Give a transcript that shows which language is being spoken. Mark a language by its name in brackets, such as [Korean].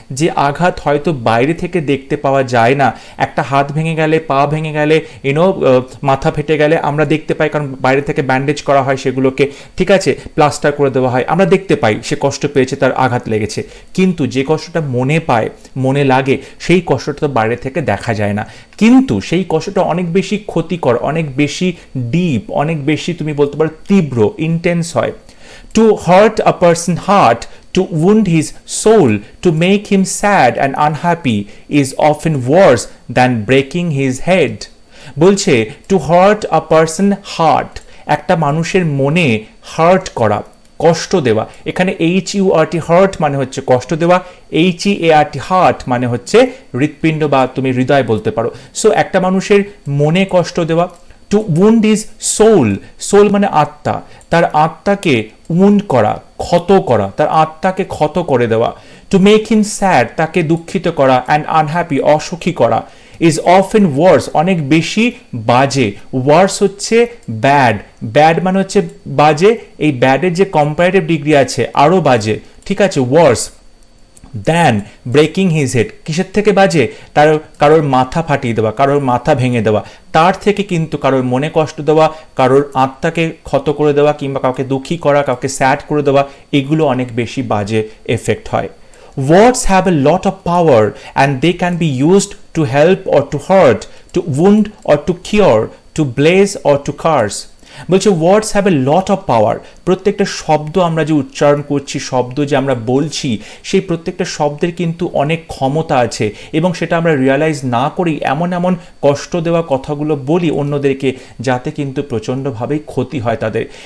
[Bangla] যে আঘাত হয়তো বাইরে থেকে দেখতে পাওয়া যায় না, একটা হাত ভেঙে গেলে, পা ভেঙে গেলে, মাথা ফেটে গেলে আমরা দেখতে পাই, কারণ বাইরে থেকে ব্যান্ডেজ করা হয় সেগুলোকে, ঠিক আছে, প্লাস্টার করে দেওয়া হয়, আমরা দেখতে পাই সে কষ্ট পেয়েছে, তার আঘাত লেগেছে। কিন্তু যে কষ্টটা মনে পায়, মনে লাগে, সেই কষ্টটা তো বাইরে থেকে দেখা যায় না, কিন্তু সেই কষ্টটা অনেক বেশি ক্ষতিকর, অনেক বেশি ডিপ, অনেক বেশি তুমি বলতে পারো তীব্র, ইন্টেন্স হয়। [English] To hurt a person's heart, to wound his soul, to make him sad and unhappy is often worse than breaking his head. [Bangla] বলছে [English] to hurt a person's heart, [Bangla] একটা মানুষের মনে হার্ট করা, কষ্ট দেওয়া। এখানে HURT হার্ট মানে হচ্ছে কষ্ট দেওয়া, HEART হার্ট মানে হচ্ছে হৃৎপিণ্ড বা তুমি হৃদয় বলতে পারো। সো একটা মানুষের মনে কষ্ট দেওয়া। [English] to wound is soul, [Bangla] soul মানে আত্মা, তার আত্মাকে উন্ড করা, ক্ষত করা, তার আত্মাকে ক্ষত করে দেওয়া। [English] to make him sad, [Bangla] তাকে দুঃখিত করা, [English] and unhappy, [Bangla] অসুখী করা। [English] is often worse, [Bangla] অনেক বেশি বাজে। ওয়ার্স হচ্ছে ব্যাড, ব্যাড মানে হচ্ছে বাজে, এই ব্যাডের যে কম্পারেটিভ ডিগ্রি আছে আরও বাজে, ঠিক আছে, [English] worse than breaking his head, [Bangla] কিসের থেকে বাজে, কারোর মাথা ফাটিয়ে দেওয়া, কারোর মাথা ভেঙে দেওয়া, তার থেকে কিন্তু কারোর মনে কষ্ট দেওয়া, কারোর আত্মাকে ক্ষত করে দেওয়া, কিংবা কাউকে দুঃখী করা, কাউকে স্যাড করে দেওয়া, এগুলো অনেক বেশি বাজে এফেক্ট হয়। [English] Words have a lot of power and they can be used to help or to hurt, to wound or to cure, to bless or to curse. [Bangla] বলছে [English] words have a lot of power, [Bangla] প্রত্যেকটা শব্দ আমরা যে উচ্চারণ করছি, শব্দ যে আমরা বলছি, সেই প্রত্যেকটা শব্দের কিন্তু অনেক ক্ষমতা আছে, এবং সেটা আমরা রিয়ালাইজ না করি এমন এমন কষ্ট দেওয়া কথাগুলো বলি অন্যদেরকে, যাতে কিন্তু প্রচণ্ডভাবেই ক্ষতি হয় তাদের।